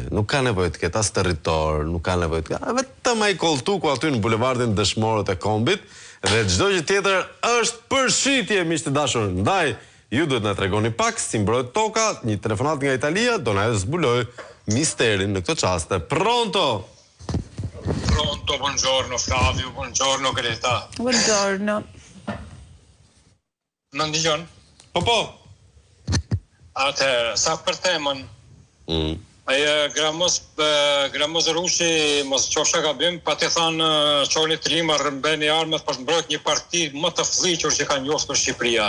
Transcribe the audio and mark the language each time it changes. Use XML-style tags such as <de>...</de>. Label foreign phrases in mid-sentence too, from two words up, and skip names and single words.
<sq>Nuk ka nevojë të ketë as territor, nuk ka nevojë të ketë. Vetëm ai kolltuku aty në bulevardin Dëshmorët e Kombit dhe çdo gjë tjetër është përshitje, miq të dashur. Ndaj, ju duhet na tregoni pak si mbrohet toka. Një telefonat nga Italia do na zbuloj misterin në këtë çast.</sq> <it>Pronto, buongiorno Flavio, buongiorno Greta. Buongiorno.</it> <sq>Më ndigjon? Po. Atëherë, sa për temën, Gramos Rushi, mos qofsha gabim, pa të thanë Çoni Trima rrëmbeni armët për të mbrojt një parti më të fëlliqur që ka njohur Shqipëria.</sq>